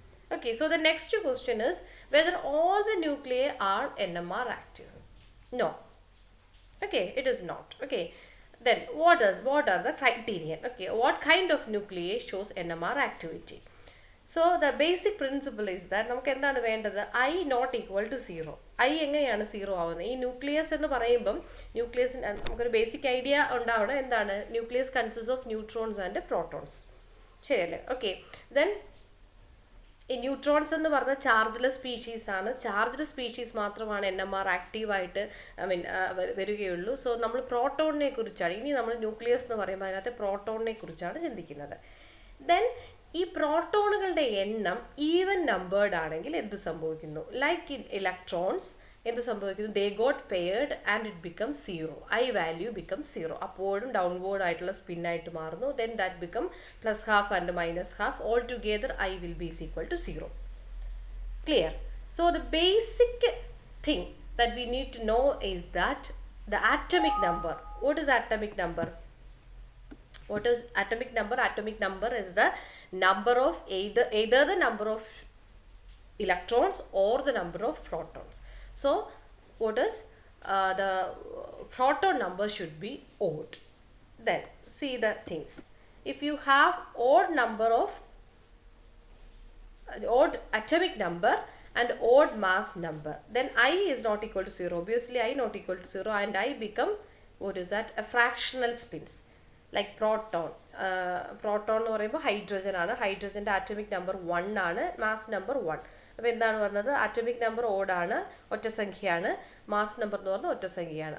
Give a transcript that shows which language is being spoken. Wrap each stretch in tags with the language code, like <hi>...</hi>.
<en>Okay, so the next question is whether all the nuclei are NMR active. No. Okay, it is not. Okay, then what are the criterion? Okay, what kind of nuclei shows NMR activity? So the basic principle is that</en> <ml>നമുക്ക് എന്താണ് വേണ്ടത്</ml> <en>I not equal to 0.</en> <ml>I എങ്ങനെയാണ് 0 ആവുന്നത്? ഈ nucleus എന്ന് പറയുമ്പം nucleus നമുക്കൊരു basic idea ഉണ്ടാവണം. എന്താണ് nucleus</ml> <en>consist of neutrons and protons,</en> <ml>ശരിയല്ലേ? ഓക്കെ, ദെൻ ഈ ന്യൂട്രോൺസ് എന്ന് പറഞ്ഞ ചാർജ്ലെസ് സ്പീഷീസ് ആണ്. ചാർജ്ഡ് സ്പീഷീസ് മാത്രമാണ് NMR ആക്റ്റീവായിട്ട് വരികയുള്ളൂ. സോ നമ്മൾ പ്രോട്ടോണിനെ കുറിച്ചാണ് ഇനി നമ്മൾ ന്യൂക്ലിയസ് എന്ന് പറയുമ്പോൾ അതിനകത്ത് പ്രോട്ടോണിനെ കുറിച്ചാണ് ചിന്തിക്കുന്നത്. ദെൻ ഈ പ്രോട്ടോണുകളുടെ എണ്ണം ഈവൻ നമ്പേർഡ് ആണെങ്കിൽ എന്ത് സംഭവിക്കുന്നു?</ml> <en>like in electrons</en> <ml>എന്ത് സംഭവിക്കുന്നു?</ml> <en>They got paired and it become 0. I value become 0.</en> <ml>അപ്പോഴും ഡൗൺവേർഡ് ആയിട്ടുള്ള സ്പിന്നായിട്ട് മാറുന്നു.</ml> <en>Then that become +12 and -12. All together I will be equal to 0. Clear? So the basic thing that we need to know is that the atomic number. What is atomic number? What is atomic number? Atomic number is the number of either the number of electrons or the number of protons. So what is the proton number should be odd. Then see the things. If you have odd number of odd atomic number and odd mass number, then I is not equal to 0. Obviously I not equal to 0, and I become, what is that, a fractional spins.</en> <ml>Like proton എന്ന് പറയുമ്പോൾ hydrogen ആണ്. ഹൈഡ്രജൻ്റെ atomic number 1 ആണ്, mass number 1. അപ്പോൾ എന്താണ് പറഞ്ഞത്, atomic number ഓടാണ്, ഒറ്റസംഖ്യയാണ്, mass number എന്ന് പറഞ്ഞാൽ ഒറ്റസംഖ്യയാണ്.</ml>